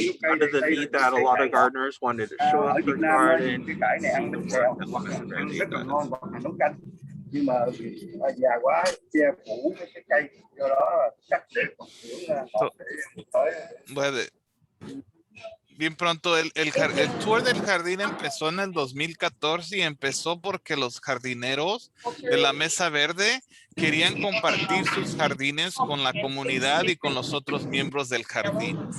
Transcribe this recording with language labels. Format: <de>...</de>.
<en>Under the need that a lot of gardeners wanted to show off their garden, see the work that Mesa Verde does. Nhưng mà già quá che phủ cái cây do đó chắc để</en> <es>Bien pronto, el tour del jardín empezó en el 2014 y empezó porque los jardineros de la Mesa Verde querían compartir sus jardines con la comunidad y con los otros miembros del jardín.</es>